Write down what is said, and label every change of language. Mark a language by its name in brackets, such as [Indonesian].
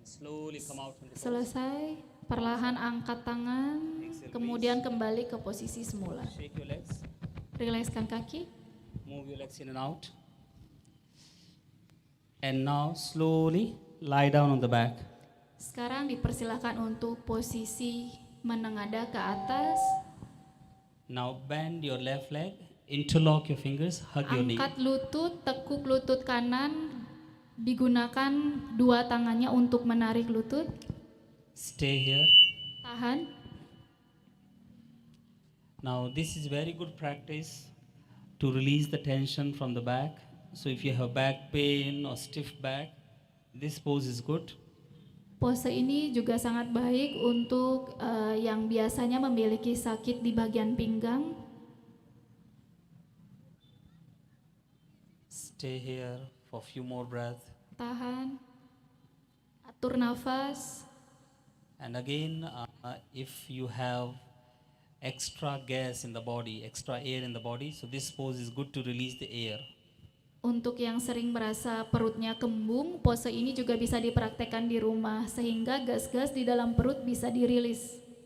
[English] Slowly come out from the pose. [Indonesian] selesai. Perlahan angkat tangan, kemudian kembali ke posisi semula. [English] Shake your legs. [Indonesian] Rilekskan kaki. [English] Move your legs in and out. And now slowly lie down on the back. [Indonesian] Sekarang dipersilakan untuk posisi menengadah ke atas. [English] Now bend your left leg, interlock your fingers, hug your knee. [Indonesian] Angkat lutut, tekuk lutut kanan. Digunakan dua tangannya untuk menarik lutut. [English] Stay here. [Indonesian] Tahan. [English] Now this is very good practice to release the tension from the back. So if you have back pain or stiff back, this pose is good. [Indonesian] Pose ini juga sangat baik untuk yang biasanya memiliki sakit di bagian pinggang. [English] Stay here for a few more breaths. [Indonesian] Tahan, atur nafas. [English] And again, if you have extra gas in the body, extra air in the body, so this pose is good to release the air. [Indonesian] Untuk yang sering merasa perutnya kembung, pose ini juga bisa dipraktekkan di rumah sehingga gas-gas di dalam perut bisa dirilis.